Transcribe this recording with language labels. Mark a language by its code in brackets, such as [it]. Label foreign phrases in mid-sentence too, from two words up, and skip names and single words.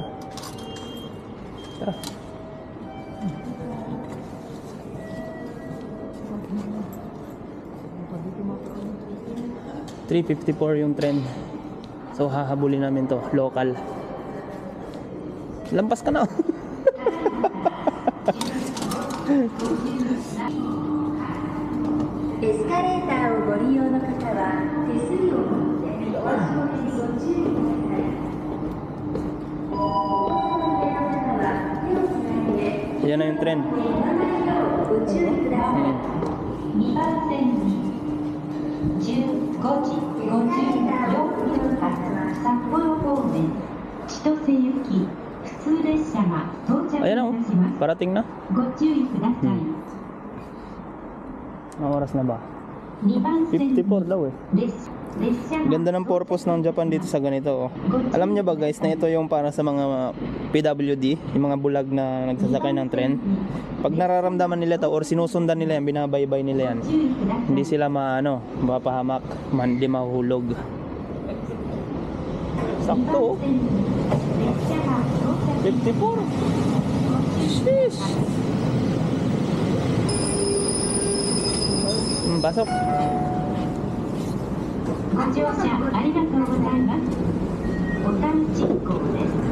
[tl] Tara. $3.54 yung trend. So hahabulin namin to, local. Lampas ka na. [ja] Escalator をご利用の方は手すりを持ってお足元にご注意ください。 [tl] Yan na yung trend. [ja] ご注意ください。2番線に15時54分発札幌方面千歳行き普通列車が到着いたし [tl] Ayan o, [ja] ます。 [tl] parating na. [ja] ご注意ください。 [tl] Anong oras na ba? [ja] 2 番線に [tl] 54 daw eh. [ja] 列車が [tl] Ganda ng purpose ng Japan dito sa ganito oh. Alam nyo ba guys na ito yung para sa mga PWD, yung mga bulag na nagsasakay ng tren. Pag nararamdaman nila to or sinusundan nila yan, binabaybay nila yan, hindi sila mapahamak, hindi mahuhulog. Sakto oh. 54. Sheesh. Pasok. [ja] ご乗車ありがとうございます。小田内港です。